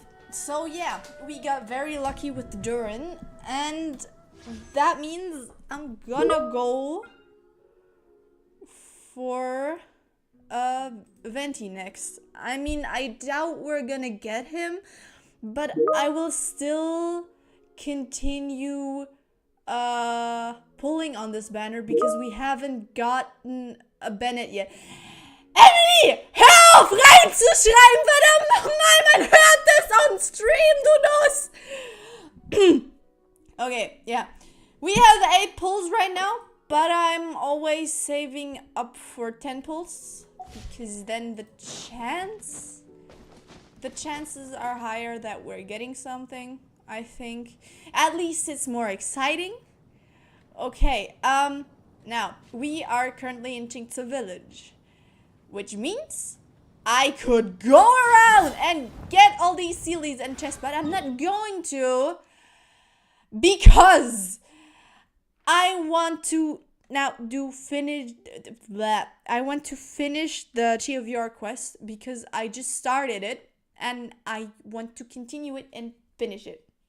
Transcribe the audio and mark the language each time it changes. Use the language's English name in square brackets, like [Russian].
[English] So yeah, we got very lucky with Durin, and that means I'm gonna go for Venti next. I mean, I doubt we're gonna get him, but I will still continue pulling on this banner because we haven't gotten a Bennett yet. [German] Emily, hör auf reinzuschreiben, verdammt nochmal, man hört das [English] on stream, [German] du Nuss. [English] Okay, yeah. We have 8 pulls right now, but I'm always saving up for 10 pulls because then the chances are higher that we're getting something, I think. At least it's more exciting. Okay, now, we are currently in Qingce Village, which means I could go around and get all these sealies and chests, but I'm not going to because I want to now I want to finish the Liyue quest because I just started it and I want to continue it and finish it.